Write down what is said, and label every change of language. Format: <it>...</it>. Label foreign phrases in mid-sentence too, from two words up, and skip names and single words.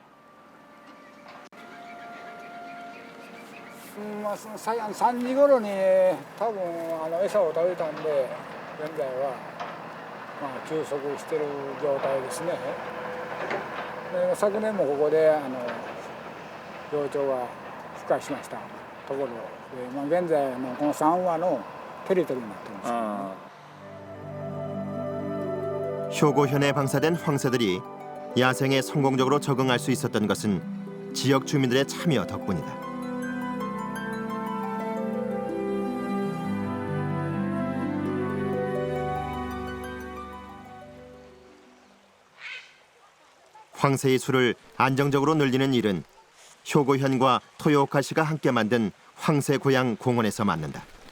<ja>3 時頃に多分餌を食べたんで現在は休息している状態ですね。で昨年もここで幼鳥が孵化しましたところで、現在のこの3羽のテリトリーになっています。</ja> <ko>효고현에 방사된 황새들이 야생에 성공적으로 적응할 수 있었던 것은 지역 주민들의 참여 덕분이다. 황새의 수를 안정적으로 늘리는 일은 효고현과 토요오카시가 함께 만든 황새 고향 공원에서 맡는다.</ko>